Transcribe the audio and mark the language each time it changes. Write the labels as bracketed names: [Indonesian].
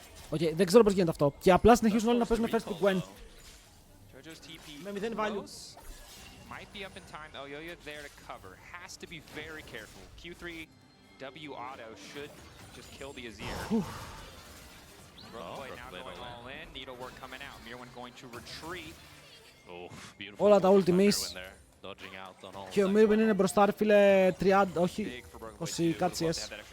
[Greek] Οκ, δεν ξέρω πώς γίνεται αυτό. Και απλά συνεχίζουν όλοι να παίζουν first pick Gwen. Με 0 value. [English] Might be up in time. Oh, Elioya there to cover. Has to be very careful. Q3 W auto should just kill the Azir. Play now going all in. Needlework coming out. Mirwin going to retreat. [Greek] Όλα τα ultimates. Και ο Mirwin είναι μπροστά, φίλε, 30, όχι, 20 κάτι CS.